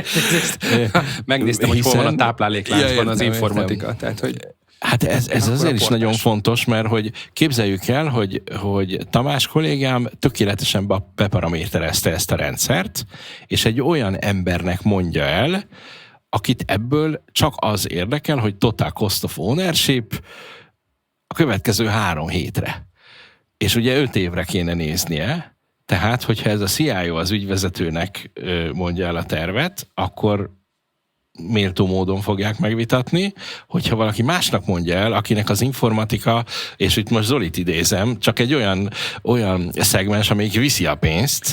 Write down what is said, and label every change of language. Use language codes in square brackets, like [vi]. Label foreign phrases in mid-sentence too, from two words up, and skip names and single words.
[hu] Megnéztem, hogy hol van a táplálékláncban az informatika. Tehát, hogy hát ez azért is nagyon fontos, mert hogy képzeljük el, hogy Tamás kollégám tökéletesen beparaméterezte ezt a rendszert, és egy olyan embernek mondja el, akit ebből csak az érdekel, hogy [en] total cost of ownership [hu] a következő 3 hétre. És ugye 5 évre kéne néznie, tehát hogyha ez a CIO az ügyvezetőnek mondja el a tervet, akkor méltó módon fogják megvitatni, hogyha valaki másnak mondja el, akinek az informatika, és itt most Zolit idézem, csak egy olyan szegmens, amelyik viszi a pénzt.